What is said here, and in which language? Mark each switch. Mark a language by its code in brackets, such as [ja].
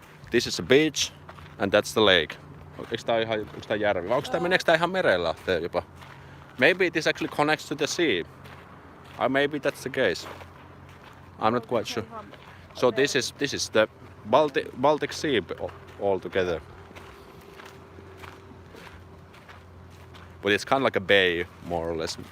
[en] This is a beach and that's the lake. [fi] Onko tää järvi? Vai meneekö tää ihan merellä jopa? [en] Maybe it is actually connects to the sea. Maybe that's the case. I'm not quite sure. So this is the Baltic Sea altogether. But it's kind of like a bay, more or less.